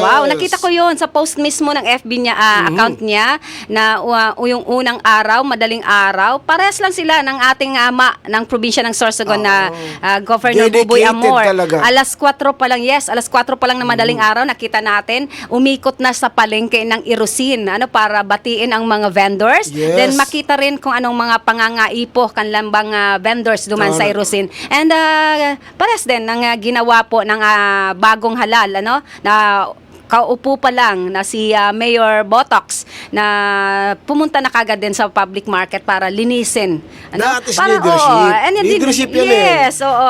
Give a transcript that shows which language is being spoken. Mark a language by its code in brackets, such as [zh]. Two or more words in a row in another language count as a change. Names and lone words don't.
[tl] Wow, nakita ko 'yon sa post mismo ng FB niya, account niya na yung unang araw, madaling araw, parehas lang sila ng ating ama ng probinsya ng Sorsogon na Governor Buboy Amor. Talaga. Alas 4 pa lang na madaling araw nakita natin, umikot na sa palengke ng Irusin, para batiin ang mga vendors. [en] Yes. [tl] Then makita rin kung anong mga pangangaipo lambang vendors [bik] duman sa Irusin. [tl] And parehas din ng ginawa po ng bagong halal na kaupo pa lang na si Mayor Botox na pumunta na kagad din sa [en] public market [tl] para linisin. Na at least Para- [en] leadership. [tl] oo, and hindi- [en] Leadership yan [tl] yes, oo.